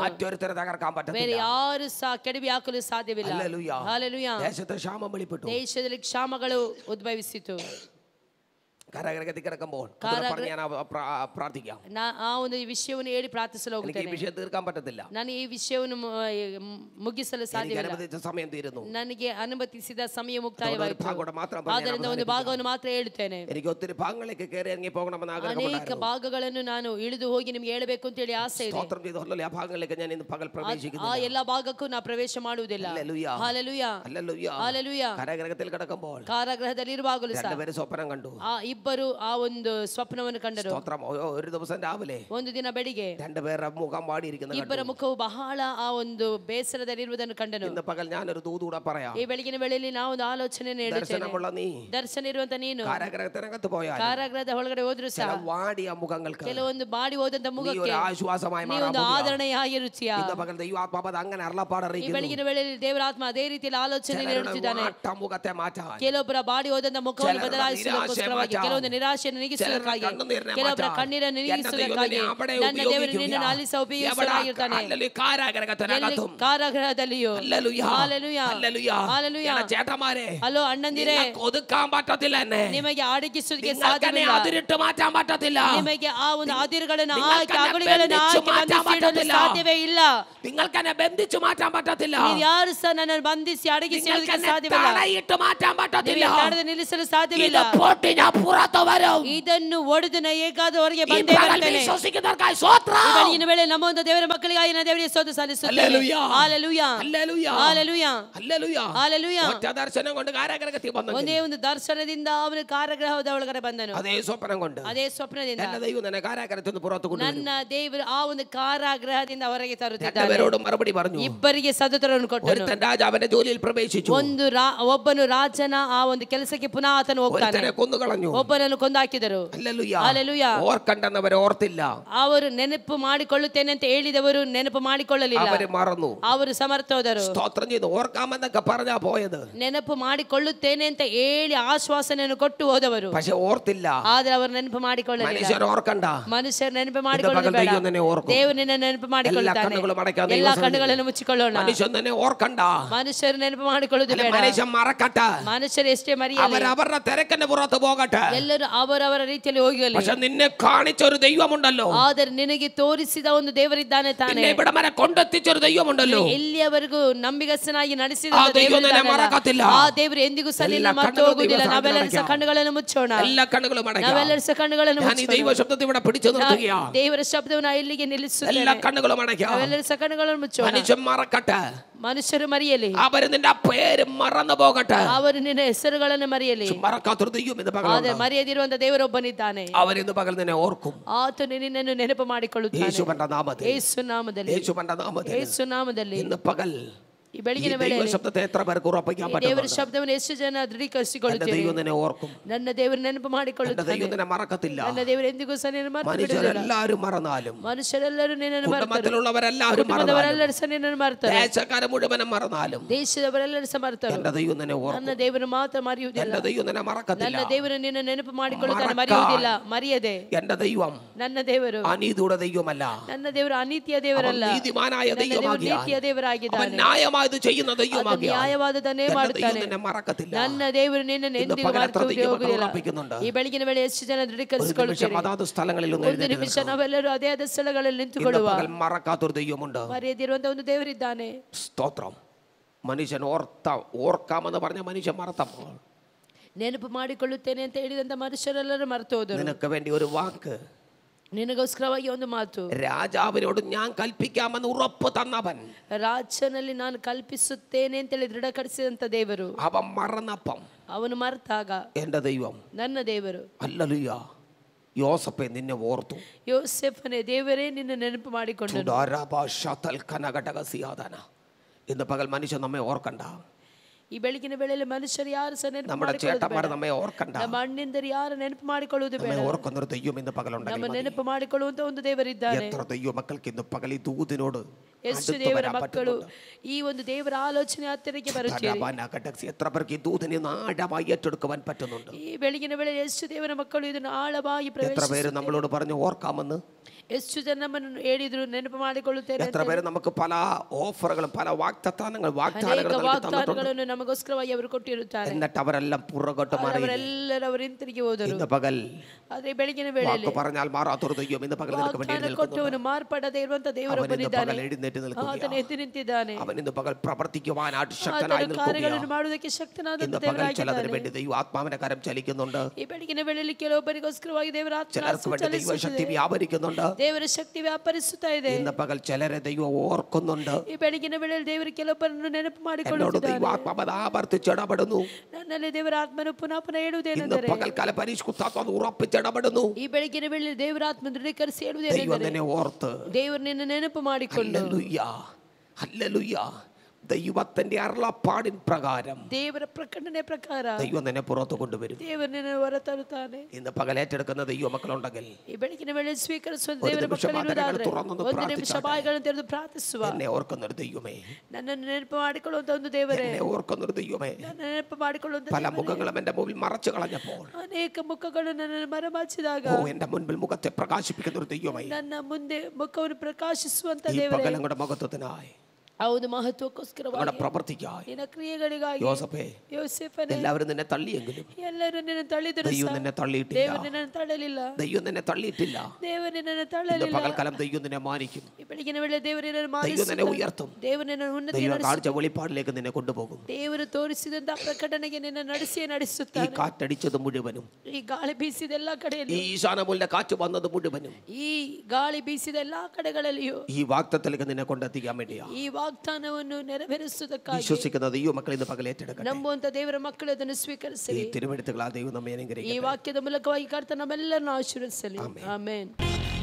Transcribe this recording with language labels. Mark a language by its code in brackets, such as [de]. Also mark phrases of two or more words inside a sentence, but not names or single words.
[ml] മറ്റൊരുത്തരെ തകർക്കാൻ [kn] ಬೇರೆ [ml] പറ്റത്തില്ല. [kn] ಯಾರು ಸಹ ಕೆಡವಿ ಹಾಕಲು ಸಾಧ್ಯವಿಲ್ಲ. [ml] ഹല്ലേലൂയ. [kn] ಹಲ್ಲೆಲೂಯಾ. [ml] ദേശത്തെ ക്ഷാമം വെളിപ്പെട്ടു. [kn] ದೇಶದಲ್ಲಿ ಕ್ಷಾಮಗಳು ಉದ್ಭವಿಸಿತು. [ml] കാരാഗ്രഹത്തിൽ കിടക്കുമ്പോൾ പറഞ്ഞ് ഞാൻ പ്രാർത്ഥിക്കാം. [kn] ಆ ಒಂದು ವಿಷಯವನ್ನು ಹೇಳಿ ಪ್ರಾರ್ಥಿಸಲು [ml] എനിക്ക് ഈ [kn] ಹೋಗುತ್ತೇನೆ. [ml] വിഷയം തീർക്കാൻ പറ്റത്തില്ല. [kn] ನಾನು ಈ ವಿಷಯವನ್ನು ಮುಗಿಸಲು [ml] എനിക്ക് [kn] ಸಾಧ್ಯವಿಲ್ಲ. [ml] അനുവദിച്ച സമയം തീരുന്നു. [kn] ನನಗೆ ಅನುಮತಿಸಿದ ಸಮಯ ಮುಕ್ತಾಯವಾಯಿತು. [ml] മാത്രം [kn] ಆದ್ದರಿಂದ ಒಂದು ಭಾಗವನ್ನು ಮಾತ್ರ ಹೇಳುತ್ತೇನೆ. [ml] എനിക്ക് ഒത്തിരി ഭാഗങ്ങളിലേക്ക് കയറി ഇറങ്ങി പോകണമെന്ന് [kn] ಅನೇಕ [ml] ആഗ്രഹമുണ്ടായിരുന്നു. [kn] ಭಾಗಗಳನ್ನು ನಾನು ಇಳಿದು ಹೋಗಿ ನಿಮ್ಗೆ ಹೇಳಬೇಕು ಅಂತ ಹೇಳಿ ಆಸೆ ಇದೆ. [ml] സ്തോത്രം ചെയ്തല്ലോ, ആ ഭാഗങ്ങളിലേക്ക് ഞാൻ ഇന്ന് പകൽ [kn] ಆ [ml] പ്രവേശിക്കുന്നു. [kn] ಎಲ್ಲ ಭಾಗಕ್ಕೂ ನಾ ಪ್ರವೇಶ ಮಾಡುವುದಿಲ್ಲ. [ml] ഹല്ലേലൂയ. [kn] ಹಲ್ಲೆಲೂಯಾ. [ml] ഹല്ലേലൂയ. [kn] ಹಲ್ಲೆಲೂಯಾ. [ml] കാരാഗ്രഹത്തിൽ കിടക്കുമ്പോൾ [kn] ಕಾರಾಗೃಹದಲ್ಲಿ ಇರುವಾಗಲೂ ಸಹ [ml] രണ്ടുപേരും സ്വപ്നം കണ്ടു. [kn] ಆ ಇಬ್ಬರು ಆ ಒಂದು ಸ್ವಪ್ನವನ್ನು ಕಂಡರು. [ml] സ്തോത്രം. ഒരു ദിവസം രാവിലെ [kn] ಒಂದು ದಿನ ಬೆಳಿಗ್ಗೆ [ml] രണ്ടുപേരുടെ മുഖം വാടിയിരിക്കുന്നത് [kn] ಇಬ್ಬರ ಮುಖವು ಬಹಳ ಆ ಒಂದು ಬೇಸರದಲ್ಲಿರುವುದನ್ನು ಕಂಡನು. [ml] ഇന്ന് പകൽ ഞാനൊരു ദൂതുകൂടെ പറയാം. [kn] ಈ ಬೆಳಗಿನ ವೇಳೆಯಲ್ಲಿ ನಾವು ಒಂದು ಆಲೋಚನೆಯನ್ನು ಹೇಳುತ್ತೇನೆ. [ml] ദർശനമുള്ള നീ [kn] ದರ್ಶನ ಇರುವಂತ ನೀನು [ml] കാരാഗ്രഹത്തിനകത്ത് പോയാൽ [kn] ಕಾರಾಗೃಹದ ಒಳಗಡೆ ಹೋದ್ರು ಸಹ [ml] വാടിയ മുഖങ്ങൾക്ക് [kn] ಕೆಲವೊಂದು ಬಾಡಿ ಹೋದಂತ [ml] നീ [kn] ಮುಖಕ್ಕೆ [ml] ഒരു ആശ്വാസമായി [kn] ನೀವು ಒಂದು ಆದರಣೆಯಾಗಿರುತ್ತೀಯ. [ml] ഇന്ന് പകൽ ദൈവാത്മാവ് അങ്ങനെ [kn] ಈ [ml] അരുളപ്പാടറിയിക്കുന്നു. [kn] ಬೆಳಗಿನ ವೇಳೆಯಲ್ಲಿ ದೇವರಾತ್ಮ ಅದೇ ರೀತಿಯಲ್ಲಿ ಆಲೋಚನೆ ನೀಡುತ್ತಿದ್ದಾನೆ. [ml] മുഖത്തെ മാറ്റാൻ, [kn] ಕೆಲವೊಬ್ಬರ ಬಾಡಿ ಹೋದಂತ ಮುಖವನ್ನು ಬದಲಾಯಿಸುವುದಕ್ಕೋಸ್ಕರವಾಗಿ, ಕೆಲವೊಂದು ನಿರಾಶೆಯನ್ನು ನೀಗಿಸುವುದಕ್ಕಾಗಿ, ಕೆಲವೊಬ್ಬರ ಕಣ್ಣೀರನ್ನು ನೀಗಿಸುವುದಕ್ಕಾಗಿ ನನ್ನ ದೇವರು ನಿನ್ನನ್ನು ಆಲಿಸ ಉಪಯೋಗಿಸಲಾಗಿರ್ತಾನೆ. ಕಾರಾಗೃಹದಲ್ಲಿಯೂ. ಹಲ್ಲೆಲೂಯಾ. [ml] ചേട്ടന്മാരെ, [kn] ಅಲ್ಲೋ ಅಣ್ಣಂದಿರೇ, [ml] ഒതുക്കാൻ പറ്റത്തില്ല, എന്നെ [kn] ನಿಮಗೆ ಅಡಗಿಸುವುದಕ್ಕೆ [ml] നിങ്ങൾക്കെന്നെ [kn] ಸಾಧ್ಯವಿಲ್ಲ. [ml] അതിരിട്ട് മാറ്റാൻ പറ്റത്തില്ല. [kn] ನಿಮಗೆ ಆ ಒಂದು ಅದಿರುಗಳನ್ನು [ml] നിങ്ങൾക്കെന്നെ [kn] ಹಾಕಿ ಅಗುಳಿಗಳನ್ನು [ml] ബന്ധിച്ചു [kn] ಹಾಕಿ [ml] മാറ്റാൻ [kn] ಬಂಧಿಸಿಡಲು [ml] പറ്റത്തില്ല. [kn] ಸಾಧ್ಯವೇ ಇಲ್ಲ. [ml] നിങ്ങൾക്കെന്നെ ബന്ധിച്ചു മാറ്റാൻ പറ്റത്തില്ല. [kn] ನೀವು ಯಾರು ಸಹ ನನ್ನನ್ನು ಬಂಧಿಸಿ ಅಡಗಿಸುವುದಕ್ಕೆ [ml] നിങ്ങൾക്കെന്നെ [kn] ಸಾಧ್ಯವಿಲ್ಲ. [ml] തടയിട്ട് മാറ്റാൻ പറ്റത്തില്ല. [kn] ನಿಮಗೆ ತಡೆದು ನಿಲ್ಲಿಸಲು ಸಾಧ್ಯವಿಲ್ಲ. [ml] ഇത് പൊട്ടി ഞാൻ പുറത്തു വരും. [kn] ಇದನ್ನು ಒಡೆದು ನಾ ಹೇಗಾದವರೆಗೆ [ml] ഈ [kn] ಬಂದೇ [ml] പകൽ [kn] ಬರ್ತೇನೆ. [ml] വിശ്വസിക്കുന്നവർക്കായി സ്തോത്രം. [kn] ಈ ಬೆಳಗಿನ ವೇಳೆ ನಮ್ಮ ಒಂದು ದೇವರ ಮಕ್ಕಳಿಗಾಗಿ ನಾನು ದೇವರಿಗೆ ಸ್ತೋತ್ರ ಸಲ್ಲಿಸುತ್ತೇನೆ. [ml] ഹല്ലേലൂയ. [kn] ಹಲ್ಲೆಲೂಯಾ. [ml] ഹല്ലേലൂയ. [kn] ಹಲ್ಲೆಲೂಯಾ. [ml] ഹല്ലേലൂയ. [kn] ಹಲ್ಲೆಲೂಯಾ. [ml] ഒറ്റ ദർശനം കൊണ്ട് കാരാഗ്രഹത്തിൽ വന്നു. [kn] ಒಂದೇ ಒಂದು ದರ್ಶನದಿಂದ ಅವನು ಕಾರಾಗೃಹದ ಒಳಗಡೆ ಬಂದನು. [ml] അതേ സ്വപ്നം കൊണ്ട് [kn] ಅದೇ ಸ್ವಪ್ನದಿಂದ [ml] എന്റെ ദൈവം തന്നെ കാരാഗ്രഹത്തിൽ നിന്ന് പുറത്തു കൊണ്ടുവരും. [kn] ನನ್ನ ದೇವರು ಆ ಒಂದು ಕಾರಾಗೃಹದಿಂದ ಹೊರಗೆ ತರುತ್ತಿದ್ದಾನೆ. [ml] രണ്ടുപേരോടും മറുപടി പറഞ്ഞു. [kn] ಇಬ್ಬರಿಗೆ ಸದುತ್ತರವನ್ನು ಕೊಟ್ಟನು. [ml] ഒരുത്തൻ രാജാവിന്റെ ജോലിയിൽ പ്രവേശിച്ചു. [kn] ಒಬ್ಬನು ರಾಜನ ಆ ಒಂದು ಕೆಲಸಕ್ಕೆ ಪುನಃ ಆತನು ಹೋಗ್ತಾನೆ. [ml] ഒരുത്തനെ കൊന്നുകളഞ്ഞു. [kn] ಒಬ್ಬನನ್ನು ಕೊಂದಾಕಿದರು. [ml] ഹല്ലേലൂയ. [kn] ಹಲ್ಲೆಲೂಯಾ. [ml] ഓർക്കണ്ടെന്നവരെ ഓർത്തില്ല. [kn] ಅವರು ನೆನಪು ಮಾಡಿಕೊಳ್ಳುತ್ತೇನೆ ಅಂತ ಹೇಳಿದವರು ನೆನಪು ಮಾಡಿಕೊಳ್ಳಲಿಲ್ಲ. [ml] അവര് മറന്നു. [kn] ಅವರು ಸಮರ್ಥೋದರು. [ml] സ്തോത്രം ചെയ്തു. ഓർക്കാമെന്നൊക്കെ പറഞ്ഞാ പോയത്. [kn] ನೆನಪು ಮಾಡಿಕೊಳ್ಳುತ್ತೇನೆ ಅಂತ ಹೇಳಿ ಆಶ್ವಾಸನೆಯನ್ನು ಕೊಟ್ಟು ಹೋದವರು. [ml] പക്ഷെ ഓർത്തില്ല. [kn] ಆದ್ರೆ ಅವರು ನೆನಪು ಮಾಡಿಕೊಳ್ಳಲಿಲ್ಲ. [ml] മനുഷ്യർ ഓർക്കണ്ട. [kn] ಮನುಷ್ಯರು ನೆನಪು ಮಾಡಿಕೊಳ್ಳಬೇಡ. ದೇವರು ನಿನ್ನ ನೆನಪು ಮಾಡಿಕೊಳ್ಳುತ್ತಾನೆ. ಎಲ್ಲ ಕಣ್ಣುಗಳನ್ನು ಮುಚ್ಚಿಕೊಳ್ಳೋಣ. [ml] മനുഷ്യൻ തന്നെ ഓർക്കണ്ട. [kn] ಮನುಷ್ಯರು ನೆನಪು ಮಾಡಿಕೊಳ್ಳುವುದು ಬೇಡ. [ml] മനുഷ്യൻ മറക്കട്ടെ. [kn] ಮನುಷ್ಯರು ಎಷ್ಟೇ ಮರೆಯಲಿ, [ml] അവരവരുടെ തിരക്കിന്റെ പുറത്ത് പോകട്ടെ. [kn] ಎಲ್ಲರೂ ಅವರವರ ರೀತಿಯಲ್ಲಿ ಹೋಗಲಿ. [ml] പക്ഷെ നിന്നെ കാണിച്ച ഒരു ദൈവമുണ്ടല്ലോ, [kn] ಆದರೆ ನಿನಗೆ ತೋರಿಸಿದ ಒಂದು ದೇವರಿದ್ದಾನೆ ತಾನೆ. [ml] നിന്നെ ഇവിടെ വരെ കൊണ്ടെത്തിച്ച ഒരു ദൈവമുണ്ടല്ലോ, [kn] ಎಲ್ಲಿಯವರೆಗೂ ನಂಬಿಗಸ್ತನಾಗಿ ನಡೆಸಿದ [ml] ആ ദൈവം നിന്നെ മറക്കത്തില്ല. [kn] ಆ ದೇವರು ಎಂದಿಗೂ ಸಹ ನಿನ್ನ ಮರೆತು ಹೋಗುವುದಿಲ್ಲ. ನಾವೆಲ್ಲರೂ ಸಹ ಕಣ್ಣುಗಳನ್ನು ಮುಚ್ಚೋಣ. [ml] എല്ലാ കണ്ണുകളും അടയ്ക്കാം. [kn] ನಾವೆಲ್ಲರೂ ಸಹ ಕಣ್ಣುಗಳನ್ನು [ml] ഞാൻ ഈ ദൈവ ശബ്ദത്തെ ഇവിടെ പിടിച്ചു നിർത്തുകയാ. [kn] ದೇವರ ಶಬ್ದವನ್ನು ಇಲ್ಲಿಗೆ ನಿಲ್ಲಿಸುತ್ತೇನೆ. [ml] എല്ലാ കണ്ണുകളും അടയ്ക്കാം. [kn] ನಾವೆಲ್ಲರೂ ಸಹ ಕಣ್ಣುಗಳನ್ನು ಮುಚ್ಚೋಣ. [ml] മനുഷ്യൻ മറക്കട്ടെ, [kn] ಮನುಷ್ಯರು ಮರೆಯಲಿ, [ml] അവർ നിന്റെ പേര് മറന്നു പോകട്ടെ, [kn] ಅವರು ನಿನ್ನ ಹೆಸರುಗಳನ್ನು ಮರೆಯಲಿ. [ml] മറക്കാത്തൊരു ദൈവം ഇന്ന് പകൽ [kn] ಆದರೆ ಮರೆಯದಿರುವಂತ ದೇವರೊಬ್ಬನಿದ್ದಾನೆ. [ml] അവരിന്ന് പകൽ നിന്നെ ഓർക്കും. [kn] ಆತನು ನಿನ್ನನ್ನು ನೆನಪು ಮಾಡಿಕೊಳ್ಳುತ್ತಾನೆ. [ml] യേശുവിന്റെ നാമത്തിൽ, [kn] ಯೇಸು ನಾಮದಲ್ಲಿ, [ml] യേശുവിന്റെ നാമത്തിൽ, [kn] ಯೇಸು ನಾಮದಲ್ಲಿ [ml] ഇന്ന് പകൽ [kn] ಈ ಬೆಳಗಿನ ವೇಳೆಯಲ್ಲಿ [ml] ശബ്ദത്തെ എത്ര പേർക്ക് ഉറപ്പിക്കാൻ [kn] ದೇವರ [ml] പറ്റും? [kn] ಶಬ್ದವನ್ನು ಎಷ್ಟು ಜನ ದೃಢೀಕರಿಸಿಕೊಳ್ಳುತ್ತಾರೆ? [ml] ദൈവം നിന്നെ ഓർക്കും. [kn] ನನ್ನ ದೇವರು ನೆನಪು ಮಾಡಿಕೊಳ್ಳುತ್ತಾನೆ. [ml] ദൈവം നിന്നെ മറക്കത്തില്ല. [kn] ನನ್ನ ದೇವರು ಎಂದಿಗೂ ಸಹ ನಿನ್ನನ್ನು ಮರೆತು ಬಿಡುವುದಿಲ್ಲ. [ml] മനുഷ്യരെല്ലാരും മറന്നാലും, [kn] ಮನುಷ್ಯರೆಲ್ಲರೂ ನಿನ್ನನ್ನು ಮರೆತರು, [ml] കുടുംബത്തിലുള്ളവരെല്ലാരും [kn] ಕುಟುಂಬದವರೆಲ್ಲರೂ ಸಹ ನಿನ್ನನ್ನು ಮರೆತರು, [ml] ദേശക്കാരെ മുഴുവനും മറന്നാലും [kn] ದೇಶದವರೆಲ್ಲರೂ ಸಹ ಮರೆತರು. [ml] എന്റെ ദൈവം നിന്നെ [kn] ನನ್ನ [ml] ഓർക്കും. [kn] ದೇವರು ಮಾತ್ರ ಮರೆಯುವುದಿಲ್ಲ. [ml] എന്റെ ദൈവം നിന്നെ മറക്കത്തില്ല. [kn] ನನ್ನ ದೇವರು ನಿನ್ನ ನೆನಪು ಮಾಡಿಕೊಳ್ಳುತ್ತಾನೆ, ಮರೆಯುವುದಿಲ್ಲ, ಮರೆಯದೆ. [ml] എന്റെ ദൈവം [kn] ನನ್ನ ದೇವರು [ml] അനീതിയുടെ ദൈവമല്ല, [kn] ನನ್ನ ದೇವರು ಅನೀತಿಯ ದೇವರಲ್ಲ, [ml] നീതിമാനായ [kn] ನನ್ನ ದೇವರು [ml] ദൈവമാകിയാൽ [kn] ನೀತಿಯ [ml] അവൻ [kn] ದೇವರಾಗಿದ್ದಾನೆ. [ml] ന്യായമായത് ചെയ്യുന്ന [kn] ಆತನು [ml] ദൈവമാകിയാൽ [kn] ನ್ಯಾಯವಾದದನ್ನೇ [ml] എന്റെ ദൈവം [kn] ಮಾಡುತ್ತಾನೆ. [ml] നിന്നെ മറക്കത്തില്ല. [kn] ನನ್ನ ದೇವರು ನಿನ್ನನ್ನು [ml] ഇന്ന് [kn] ಎಂದಿಗೂ [ml] പകൽ എത്ര [kn] ಮರೆತು [ml] ദൈവമക്കൾ [kn] ಹೋಗುವುದಿಲ್ಲ. [ml] ഉറപ്പിക്കുന്നുണ്ട്? [kn] ಈ ಬೆಳಗಿನ ವೇಳೆ ಎಷ್ಟು ಜನ [ml] ഒരു നിമിഷം [kn] ದೃಢೀಕರಿಸಿಕೊಳ್ಳುತ್ತಾರೆ? [ml] അതാത് സ്ഥലങ്ങളിൽ ഒന്ന് [kn] ಒಂದು ನಿಮಿಷ [ml] എഴുന്നേറ്റ് [kn] ನಾವೆಲ್ಲರೂ ಅದೇ ಅದೇ ಸ್ಥಳಗಳಲ್ಲಿ [ml] ഇന്ന് [kn] ನಿಂತುಕೊಳ್ಳುವ. [ml] പകൽ മറക്കാത്തൊരു ദൈവമുണ്ട്. [kn] ಮರೆಯದಿರುವಂತ ಒಂದು ದೇವರಿದ್ದಾನೆ. [ml] സ്തോത്രം. മനുഷ്യൻ ഓർക്കാമെന്ന് പറഞ്ഞ മനുഷ്യൻ മറത്തപ്പോൾ [kn] ನೆನಪು ಮಾಡಿಕೊಳ್ಳುತ್ತೇನೆ ಅಂತ ಹೇಳಿದಂತ ಮನುಷ್ಯರೆಲ್ಲರೂ ಮರೆತು ಹೋದರು. [ml] നിനക്ക് വേണ്ടി ഒരു വാക്ക്, [kn] ನಿನಗೋಸ್ಕರವಾಗಿ ಒಂದು ಮಾತು, [ml] രാജാവിനോട് ഞാൻ കൽപ്പിക്കാമെന്ന് ഉറപ്പ് തന്നവൻ, [kn] ರಾಜನಲ್ಲಿ ನಾನು ಕಲ್ಪಿಸುತ್ತೇನೆ ಅಂತೇಳಿ ದೃಢೀಕರಿಸಿದಂತ ದೇವರು, [ml] അവൻ മറന്നപ്പം [kn] ಅವನು ಮರೆತಾಗ [ml] എന്റെ ദൈവം, [kn] ನನ್ನ ದೇವರು, [ml] ഹല്ലേലൂയ, യോസഫേ നിന്നെ ഓർത്തു. [kn] ಯೋಸೇಫನೇ ದೇವರೇ ನಿನ್ನ ನೆನಪು ಮಾಡಿಕೊಂಡನು. [ml] ഇന്ന് പകൽ മനുഷ്യൻ നമ്മെ ഓർക്കണ്ട. [kn] ಈ ಬೆಳಗಿನ ವೇಳೆಯಲ್ಲಿ ಮನುಷ್ಯರು ಯಾರು ಸಹ ನೆನಪು [ml] നമ്മുടെ ചേട്ടന്മാർ നമ്മെ ഓർക്കണ്ട. [kn] ನಮ್ಮ ಅಣ್ಣಿಂದರು ಯಾರು ನೆನಪು ಮಾಡಿಕೊಳ್ಳುವುದು ಬೇಡ. [ml] ഓർക്കുന്നൊരു ദൈവം ഇന്ന് പകലുണ്ടെങ്കിൽ [kn] ನಮ್ಮ ನೆನಪು ಮಾಡಿಕೊಳ್ಳುವಂತ ಒಂದು ದೇವರಿದ್ದಾನೆ. [ml] എത്ര ദൈവ മക്കൾക്ക് ഇന്ന് പകൽ ഈ ദൂതിനോട് [kn] ಎಷ್ಟು ದೇವರ ಮಕ್ಕಳು ಈ ಒಂದು ದೇವರ ಆಲೋಚನೆ ಹತ್ತಿರಕ್ಕೆ ಬರುತ್ತಾರೆ. [ml] എത്ര പേർക്ക് ഈ ദൂതിനെ ആഴമായി ഏറ്റെടുക്കുവാൻ പറ്റുന്നുണ്ട്? [kn] ಈ ಬೆಳಗಿನ ವೇಳೆ ಎಷ್ಟು ದೇವರ ಮಕ್ಕಳು ಇದನ್ನು ಆಳವಾಗಿ [ml] എത്ര പേര് നമ്മളോട് പറഞ്ഞു ഓർക്കാമെന്ന്? [kn] ಎಷ್ಟು ಜನ ನಮ್ಮನ್ನು ಹೇಳಿದ್ರು ನೆನಪು ಮಾಡಿಕೊಳ್ಳುತ್ತೇನೆ. [ml] എത്ര പേര് നമുക്ക് പല ഓഫറുകളും പല വാഗ്ദാനങ്ങളും [kn] ನಮಗೋಸ್ಕರವಾಗಿ ಅವರು ಕೊಟ್ಟಿರುತ್ತಾರೆ. [ml] എന്നിട്ട് അവരെല്ലാം പുറകോട്ട് മാറി, [kn] ಅವರೆಲ್ಲರೂ ಅವರು ಹಿಂತಿರುಗಿ ಹೋದರು. [ml] ഇന്ന് പകൽ [kn] ಅದೇ ಬೆಳಗಿನ ವೇಳೆಯಲ್ಲಿ [ml] പറഞ്ഞാൽ മാറാത്തൊരു ദൈവം ഇന്ന് പകൽ നിനക്ക് വേണ്ടി [kn] ಕೊಟ್ಟವನು ಮಾರ್ಪಡದೇ ಇರುವಂತ ದೇವರೊಬ್ಬನಿದ್ದಾನೆ. [ml] എഴുന്നേറ്റ് [kn] ಆತನು ಎದ್ದು ನಿಂತಿದ್ದಾನೆ. [ml] അവൻ ഇന്ന് പകൽ പ്രവർത്തിക്കുവാനായിട്ട് ശക്തനായി [kn] ಕಾರ್ಯಗಳನ್ನು ಮಾಡುವುದಕ್ಕೆ ಶಕ್ತನಾದ [ml] ചിലതിന് വേണ്ടി ദൈവ ആത്മാവിന്റെ കരം ചലിക്കുന്നുണ്ട്. [kn] ಈ ಬೆಳಗಿನ ವೇಳೆಯಲ್ಲಿ ಕೆಲವೊಬ್ಬರಿಗೋಸ್ಕರವಾಗಿ ದೇವರ [ml] ചിലർക്ക് വേണ്ടി ദൈവശക്തി വ്യാപരിക്കുന്നുണ്ട്. [kn] ದೇವರ ಶಕ್ತಿ ವ್ಯಾಪರಿಸುತ್ತಾ ಇದೆ. [ml] ഇന്ന് പകൽ ചിലരെ ദൈവം ഓർക്കുന്നുണ്ട്. [kn] ಈ ಬೆಳಗಿನ ವೇಳೆಯಲ್ಲಿ ದೇವರು ಕೆಲವೊಬ್ಬರನ್ನು ನೆನಪು [ml] എന്നോട് [kn] ಮಾಡಿಕೊಳ್ಳುತ್ತಿದ್ದಾನೆ. [ml] ദൈവ ആത്മാവ് ആവർത്തിച്ചിടപെടുന്നു. [kn] ನನ್ನಲ್ಲಿ ದೇವರ ಆತ್ಮನು ಪುನಃ [ml] ഇന്ന് [kn] ಹೇಳುವುದೇನೆಂದರೆ, [ml] പകൽക്കാല പരിശുദ്ധാത്മാവ് ഉറപ്പിച്ചിടപെടുന്നു. [kn] ಈ ಬೆಳಗಿನ ವೇಳೆಯಲ್ಲಿ ದೇವರ ಆತ್ಮ ದೃಢೀಕರಿಸಿ [ml] ദൈവം [kn] ಹೇಳುವುದೇನೆಂದರೆ, [ml] നിന്നെ ഓർത്ത്, [kn] ದೇವರು ನಿನ್ನ ನೆನಪು ಮಾಡಿಕೊಂಡು, [ml] ഹല്ലേലൂയ, ഹല്ലേലൂയ, ദൈവത്തിന്റെ അരുളപ്പാടിൻ പ്രകാരം [kn] ದೇವರ ಪ್ರಕಟಣೆ ಪ್ರಕಾರ [ml] ദൈവം നിന്നെ പുറത്തു കൊണ്ടുവരും. [kn] ದೇವರು ನಿನ್ನನ್ನು ಹೊರತರುತ್ತಾನೆ. [ml] ഇന്ന് പകൽ ഏറ്റെടുക്കുന്ന ദൈവ മക്കളുണ്ടെങ്കിൽ [kn] ಈ ಬೆಳಗಿನ ವೇಳೆ ಸ್ವೀಕರಿಸುವ [ml] ഒരു [kn] ದೇವರ [ml] നിമിഷം [kn] ಮಕ್ಕಳಿರುವುದಾದರೆ [ml] തുറന്നൊന്ന് [kn] ಒಂದು ನಿಮಿಷ [ml] പ്രാർത്ഥിച്ചാട്ടെ. [kn] ಬಾಯಿಗಳನ್ನು ತೆರೆದು ಪ್ರಾರ್ಥಿಸುವ. [ml] എന്നെ ഓർക്കുന്നൊരു ദൈവമേ, [kn] ನನ್ನನ್ನು ನೆನಪು ಮಾಡಿಕೊಳ್ಳುವಂತ ಒಂದು ದೇವರೇ, [ml] എന്നെ ഓർക്കുന്നൊരു ദൈവമേ, [kn] ನನ್ನ ನೆನಪು ಮಾಡಿಕೊಳ್ಳುವಂತ [ml] പല മുഖങ്ങളും എന്റെ മുമ്പിൽ മറച്ചു കളഞ്ഞപ്പോൾ [kn] ಅನೇಕ ಮುಖಗಳು ನನ್ನನ್ನು ಮರೆಮಾಚಿದಾಗ [ml] എന്റെ മുൻപിൽ മുഖത്തെ പ്രകാശിപ്പിക്കുന്ന ഒരു ദൈവമേ, [kn] ನನ್ನ ಮುಂದೆ ಮುಖವನ್ನು ಪ್ರಕಾಶಿಸುವಂತ [ml] ഈ [kn] ದೇವರೇ, [ml] പകൽ അങ്ങയുടെ മഹത്വത്തിനായി, [kn] ಹೌದು ಮಹತ್ವಕ್ಕೋಸ್ಕರವಾಗಿ, [ml] അങ്ങയുടെ പ്രവൃത്തിക്കായി, [kn] ನಿನ್ನ ಕ್ರಿಯೆಗಳಿಗಾಗಿ, [ml] യോസഫേ, [kn] ಯೋಸೇಫನೇ, [ml] എല്ലാവരും നിന്നെ തള്ളിയെങ്കിലും [kn] ಎಲ್ಲರೂ ನಿನ್ನ ತಳ್ಳಿದರು [ml] ദൈവം [kn] ಸಹ [ml] നിന്നെ തള്ളിയിട്ടില്ല. [kn] ದೇವರು ನಿನ್ನನ್ನು ತಳ್ಳಲಿಲ್ಲ. [ml] ദൈവം നിന്നെ തള്ളിയിട്ടില്ല. [kn] ದೇವರು ನಿನ್ನನ್ನು [ml] ഇന്ന് [kn] ತಳ್ಳಲಿಲ್ಲ. [ml] പകൽക്കാലം ദൈവം നിന്നെ മാനിക്കും. [kn] ಈ ಬೆಳಗಿನ ವೇಳೆ ದೇವರು ನಿನ್ನನ್ನು [ml] ദൈവം [kn] ಮಾನಿಸುತ್ತಾನೆ. [ml] നിന്നെ ഉയർത്തും. [kn] ದೇವರು ನಿನ್ನನ್ನು ಉನ್ನತಿ [ml] ദൈവം [kn] ನಡೆಸುತ್ತಾನೆ. [ml] കാണിച്ച വെളിപ്പാടിലേക്ക് നിന്നെ കൊണ്ടുപോകും. [kn] ದೇವರು ತೋರಿಸಿದಂತ ಪ್ರಕಟಣೆಗೆ ನಿನ್ನ [ml] ഈ [kn] ನಡೆಸುತ್ತಾನೆ. [ml] കാറ്റടിച്ചത് മുഴുവനും, [kn] ಈ ಗಾಳಿ ಬೀಸಿದ ಎಲ್ಲಾ [ml] ഈ [kn] ಕಡೆಯಲ್ಲಿ, [ml] ഈശാനമൂലിന്റെ കാറ്റ് വന്നത് മുഴുവനും [kn] ಈ ಗಾಳಿ ಬೀಸಿದ ಎಲ್ಲಾ ಕಡೆಗಳಲ್ಲಿಯೂ [ml] ഈ വാഗ്ദത്തത്തിലേക്ക് നിന്നെ കൊണ്ടെത്തിക്കാൻ വേണ്ടിയാ. [kn] ಈ ವಾಗ್ದಾನವನ್ನು ನೆರವೇರಿಸುವುದಕ್ಕಾಗಿ [ml] വിശ്വസിക്കുന്ന ദൈവ മക്കൾ ഇന്ന് പകൽ ഏറ്റെടുക്കട്ടെ. [kn] ನಂಬುವಂತ ದೇವರ ಮಕ್ಕಳು ಅದನ್ನು [ml] ഈ [kn] ಸ್ವೀಕರಿಸಲಿ. [ml] തിരുവെടുത്തുകൾ ആ ദൈവം നമ്മെ [kn] ಈ [ml] അനുഗ്രഹിക്കട്ടെ. [kn] ವಾಕ್ಯದ ಮೂಲಕವಾಗಿ ಕರ್ತನ ನಮ್ಮೆಲ್ಲರನ್ನು ಆಶೀರ್ವದಿಸಲಿ. ಆಮೆನ್.